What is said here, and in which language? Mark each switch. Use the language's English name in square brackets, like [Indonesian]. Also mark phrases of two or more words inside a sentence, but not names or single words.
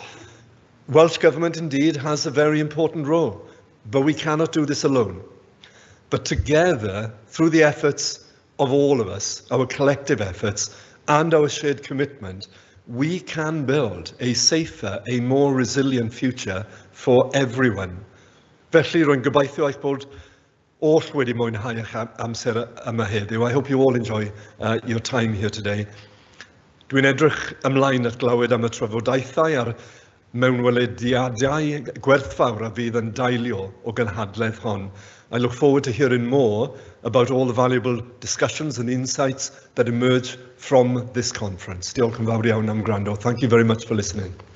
[English] Welsh Government indeed has a very important role, but we cannot do this alone. But together, through the efforts of all of us, our collective efforts and our shared commitment, we can build a safer, a more resilient future for everyone. [Welsh] Felly, rwy'n gobeithio eich bod all wedi mwynhau eich amser yma heddiw. [English] I hope you all enjoy your time here today. [Welsh] Dwi'n edrych ymlaen at glywed am y trafodaethau a'r mewnwelediadau gwerthfawr a fydd yn dailio o gynhadledd hon. [English] I look forward to hearing more about all the valuable discussions and insights that emerge from this conference. [Welsh] Diolch yn fawr iawn am gwrando. [English] Thank you very much for listening.